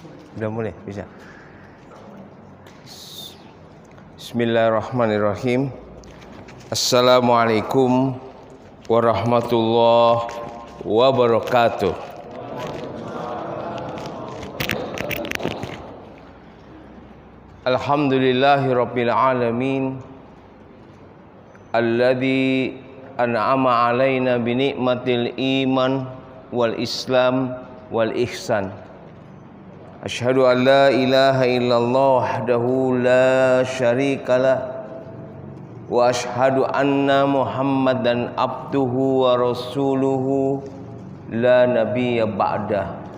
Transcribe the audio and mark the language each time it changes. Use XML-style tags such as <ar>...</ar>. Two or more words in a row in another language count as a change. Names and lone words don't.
<id>Udah mulai, bisa.</id> <ar>Bismillahirrahmanirrahim. السلام عليكم ورحمة الله وبركاته. الحمد لله رب العالمين. الذي أنعم علينا بنعمة الإيمان والإسلام والإحسان. أشهد أن لا إله إلا الله وحده لا شريك له وأشهد أن محمدا عبده ورسوله لا نبي بعده.</ar>